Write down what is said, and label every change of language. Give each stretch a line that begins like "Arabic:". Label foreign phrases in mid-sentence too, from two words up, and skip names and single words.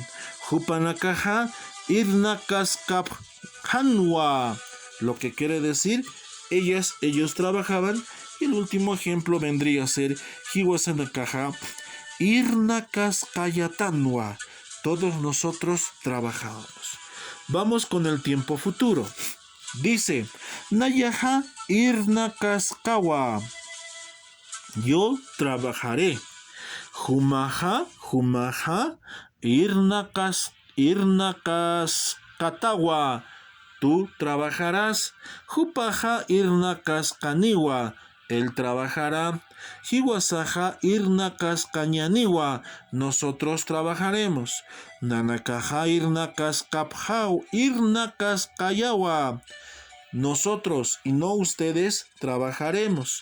Aymara: Hupanakaha irnakaskaphanwa,
Spanish: lo que quiere decir ellos trabajaban. Y el último ejemplo vendría a ser
Aymara: hiwasanakaha irnakaskayatanwa,
Spanish: todos nosotros trabajábamos. Vamos con el tiempo futuro. Dice,
Aymara: Nayaha irnakaskawa,
Spanish: yo trabajaré.
Aymara: Jumaha irnakaskatawa,
Spanish: tú trabajarás.
Aymara: Jupaha irnakaskaniwa,
Spanish: él trabajará.
Aymara: Hiwasaha irnakaskañaniwa,
Spanish: nosotros trabajaremos.
Aymara: Nanakaha irnakaskayawa,
Spanish: nosotros y no ustedes trabajaremos.